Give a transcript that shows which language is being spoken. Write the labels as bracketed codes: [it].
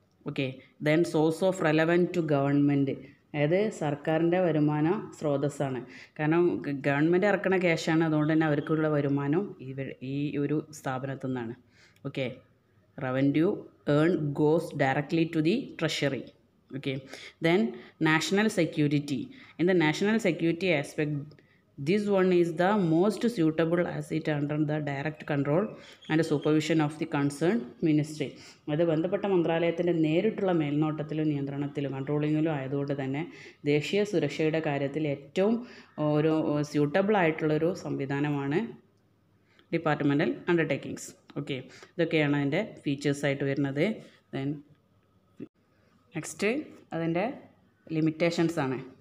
[en] okay, then source of relevant to government, [ml] അതായത് സർക്കാരിൻ്റെ വരുമാന സ്രോതസ്സാണ്. കാരണം ഗവൺമെൻറ് ഇറക്കുന്ന ക്യാഷാണ്, അതുകൊണ്ട് തന്നെ അവർക്കുള്ള വരുമാനം ഈ ഒരു സ്ഥാപനത്തിൽ നിന്നാണ്. [en] Okay, revenue earn goes directly to the treasury. Okay, then national security. In the national security aspect, this one is the most suitable asset under the direct control and supervision of the concerned ministry. [ml] അത് ബന്ധപ്പെട്ട മന്ത്രാലയത്തിൻ്റെ നേരിട്ടുള്ള മേൽനോട്ടത്തിലും നിയന്ത്രണത്തിലും കൺട്രോളിങ്ങിലും ആയതുകൊണ്ട് തന്നെ ദേശീയ സുരക്ഷയുടെ കാര്യത്തിൽ ഏറ്റവും ഒരു സ്യൂട്ടബിൾ ആയിട്ടുള്ളൊരു സംവിധാനമാണ് ഡിപ്പാർട്ട്മെൻ്റൽ അണ്ടർടേക്കിങ്സ്. ഓക്കെ, ഇതൊക്കെയാണ് അതിൻ്റെ ഫീച്ചേഴ്സായിട്ട് വരുന്നത്. ദെൻ നെക്സ്റ്റ് അതിൻ്റെ ലിമിറ്റേഷൻസ് ആണ്.